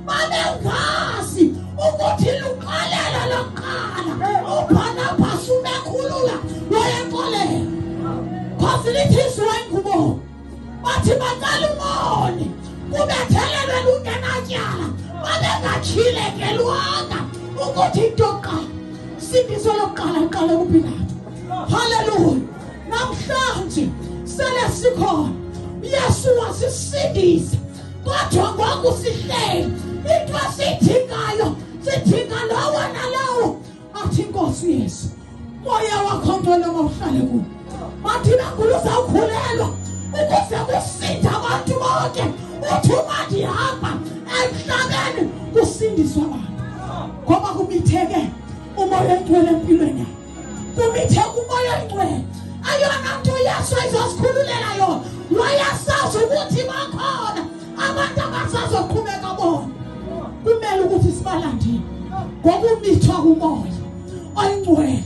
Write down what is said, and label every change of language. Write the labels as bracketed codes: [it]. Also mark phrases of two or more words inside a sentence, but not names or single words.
[xh] babengazi ukuthi luqalela lokuqala uBarnabas ubekhulula loyenkolelo khosi lithi siwengubo bathi bacela umone kubethelelwe lungenatyala babengatshilekelwanga ukuthi into yokuqala sindiso lokuqala qala kuPilato haleluya. Namhlanje sele sikhona uYesu wasisindisa kodwa ngoku sihleli into esiyidingayo sidinga lowo nalowo athi Nkosi Yesu moya wakho ngcwele mawuhlale kuwo bathi bangulu uzawukhulelwa ukuze kusinde abantu bonke uthi uma ndihamba emhlabeni kusindiswa abantu ngoba kumitheke umoya engcwele empilweni kumitheke umoya engcwele ayona nto Yesu ayizosikhululela yona wayasazi ukuthi bakhona abantu abasazoqhubeka bona kumele ukuthi sibalandile ngokumithwa kumoya oyingcwele.